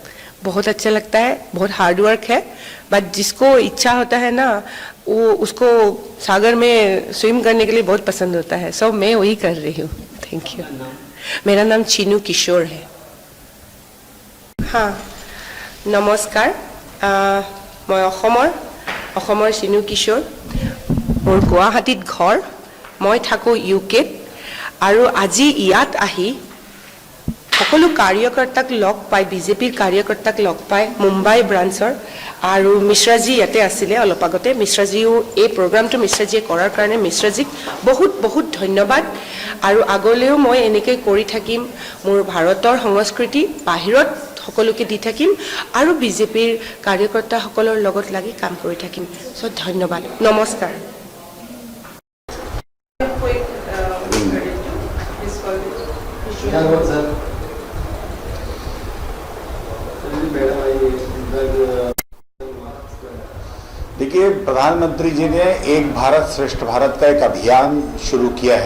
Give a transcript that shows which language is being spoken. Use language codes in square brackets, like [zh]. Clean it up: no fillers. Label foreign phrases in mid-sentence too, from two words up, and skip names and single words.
[hi] बहुत अच्छा लगता है। बहुत [en] hard work [hi] है, बट जिसको इच्छा होता है ना, वो उसको सागर में स्विम करने के लिए बहुत पसंद होता है। सो मैं वही कर रही हूँ। [en] thank you. [hi] मेरा नाम चिनू किशोर है। हाँ, [as] নমস্কাৰ। মই অসমৰ চিনু কিশোৰ। মোৰ গুৱাহাটীত ঘৰ, মই থাকোঁ ইউকেত। আৰু আজি ইয়াত আহি সকলো কাৰ্যকৰ্তাক লগ পাই, বিজেপিৰ কাৰ্যকৰ্তাক লগ পাই মুম্বাই ব্ৰাঞ্চৰ, আৰু মিশ্ৰাজী ইয়াতে আছিলে অলপ আগতে। মিশ্ৰাজীও এই প্ৰগ্ৰামটো মিশ্ৰাজীয়ে কৰাৰ কাৰণে মিশ্ৰাজীক বহুত বহুত ধন্যবাদ। আৰু আগলৈও মই এনেকৈ কৰি থাকিম। মোৰ ভাৰতৰ সংস্কৃতি বাহিৰত সকলোকে দি থাকিম আৰু বিজেপিৰ কাৰ্যকৰ্তাসকলৰ লগত লাগি কাম কৰি থাকিম। চ' ধন্যবাদ, নমস্কাৰ। [hi] देखिए, प्रधानमंत्री जी ने एक भारत श्रेष्ठ भारत का एक अभियान शुरू किया है।